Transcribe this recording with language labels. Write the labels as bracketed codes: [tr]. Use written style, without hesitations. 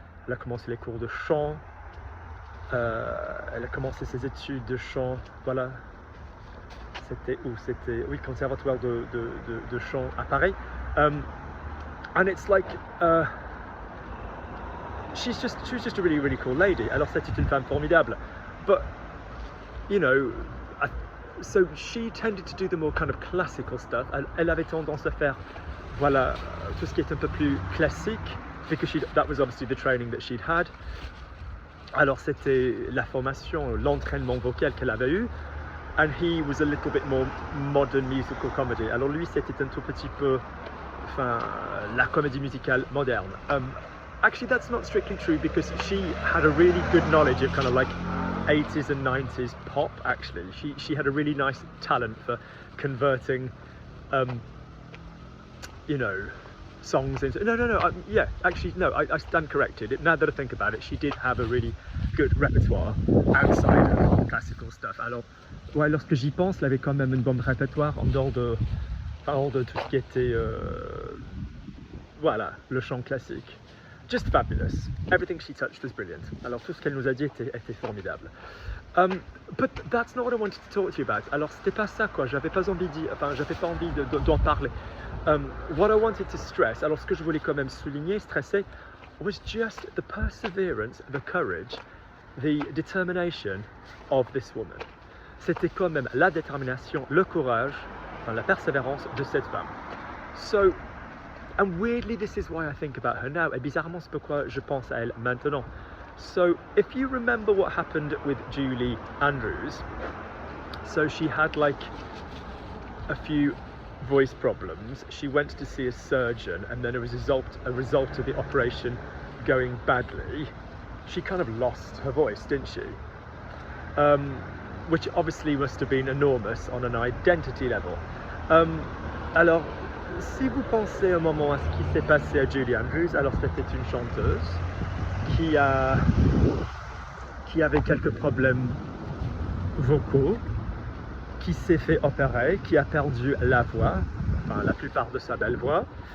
[fr] Elle a commencé les cours de chant. Elle a commencé ses études de chant, voilà. C'était où? C'était, oui, conservatoire de chant à Paris. [en] And it's like, she was just a really cool lady. [fr] Alors c'était une femme formidable. [en] But, you know, so she tended to do the more kind of classical stuff. [fr] Elle avait tendance à faire, voilà, tout ce qui est un peu plus classique, [en] because that was obviously the training that she'd had. [fr] Alors c'était la formation, l'entraînement vocal qu'elle avait eu, [en] and he was a little bit more modern musical comedy. [fr] Alors lui c'était un tout petit peu enfin, la comédie musicale moderne. [en] Actually, that's not strictly true because she had a really good knowledge of kind of like 80s and 90s pop. Actually, she had a really nice talent for converting, you know, songs into yeah, actually no, I stand corrected. Now that I think about it, she did have a really good repertoire outside of classical stuff. [fr] Alors ouais, lorsque j'y pense, elle avait quand même une bonne répertoire en dehors de tout ce qui était voilà, le chant classique. [en] Just fabulous. Everything she touched was brilliant. [fr] Alors tout ce qu'elle nous a dit était formidable. [en] But that's not what I wanted to talk to you about. [fr] Alors c'était pas ça quoi, j'avais pas envie d'en parler. [en] What I wanted to stress, [fr] alors ce que je voulais quand même souligner, stresser, [en] was just the perseverance, the courage, the determination of this woman. [fr] C'était quand même la détermination, le courage, enfin, la persévérance de cette femme. [en] So, and weirdly this is why I think about her now, [fr] et bizarrement c'est pourquoi je pense à elle maintenant. [en] So, if you remember what happened with Julie Andrews, so she had like a few voice problems. She went to see a surgeon, and then as a result of the operation going badly, she kind of lost her voice, didn't she? Which obviously must have been enormous on an identity level. [fr] Alors, si vous pensez un moment à ce qui s'est passé à Julie Andrews, alors c'était une chanteuse qui avait quelques problèmes vocaux, qui s'est fait opérer, qui a perdu la voix, enfin la plupart de sa belle voix.